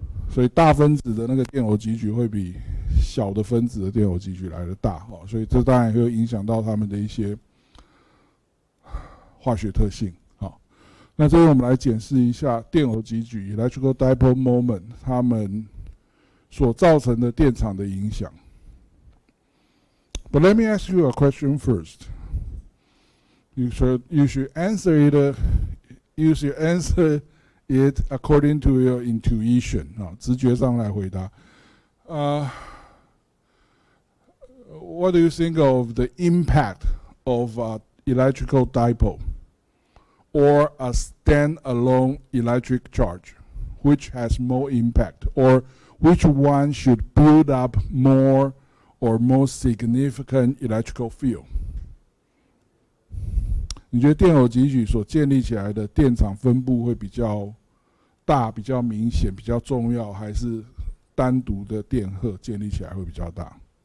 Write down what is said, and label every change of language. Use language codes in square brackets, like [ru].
[zh] 所以大分子的那个电偶极矩会比小的分子的电偶极矩来得大，所以这当然会影响到它们的一些化学特性。那这边我们来检视一下电偶极矩 （electrical dipole moment） 它们所造成的电场的影响。 [en] But let me ask you a question first. You should answer it. You should answer it according to your intuition. [zh] 直觉上来回答。 [en] What do you think of the impact of electrical dipole or a standalone electric charge? Which has more impact, or which one should build up more or most significant electrical field? [zh] 你觉得电偶极矩所建立起来的电场分布会比较大、比较明显、比较重要，还是单独的电荷建立起来会比较大？